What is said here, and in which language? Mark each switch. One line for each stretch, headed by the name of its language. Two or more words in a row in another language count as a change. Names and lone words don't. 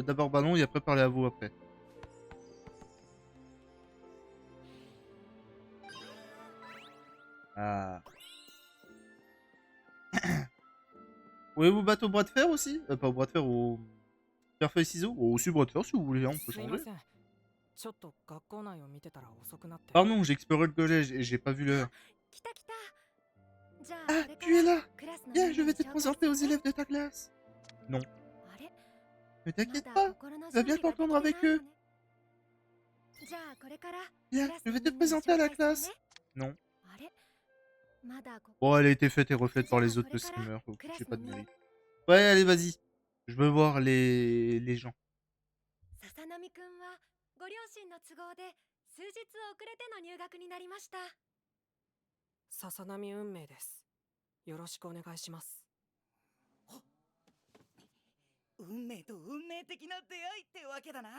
French: D'abord ballon et après parler à vous après. Ah. Pouvez-vous battre au bras de fer aussi? Pas au bras de fer, au pierre feuille ciseaux? Ou aussi au bras de fer si vous voulez, on peut
Japanese: すいま
French: changer.
Japanese: せん。ちょっと学校内を見てたら遅くなって。
French: Pardon, j'ai exploré le collège et j'ai pas vu l'heure.
Japanese: 来た来た。じゃあ
French: Ah,
Japanese: これか
French: tu es
Japanese: ら
French: là!
Japanese: クラスの
French: Viens,
Japanese: みん
French: je
Japanese: な
French: vais
Japanese: に
French: te
Japanese: 紹介
French: présenter aux
Japanese: するね。
French: élèves de ta classe. Non,
Japanese: あれ
French: ne
Japanese: ま
French: t'inquiète
Japanese: だ
French: pas,
Japanese: 心の
French: tu vas
Japanese: 準
French: bien
Japanese: 備ができて
French: t'entendre
Japanese: ない
French: avec
Japanese: の
French: eux.
Japanese: ね。じゃあこれからク
French: Viens,
Japanese: ラス
French: je
Japanese: の
French: vais te
Japanese: みんなに
French: présenter à
Japanese: 紹
French: la
Japanese: 介する
French: classe.
Japanese: ね。
French: Non.
Japanese: あれまだこ
French: Bon, elle a été faite et refaite par les autres streamers, donc j'ai pas de mérite. Ouais, allez, vas-y. Je veux voir les gens.
Japanese: 笹波くんはご両親の都合で数日遅れての入学になりました。笹波運命です。よろしくお願いします。運命と運命的な出会いってわけだな。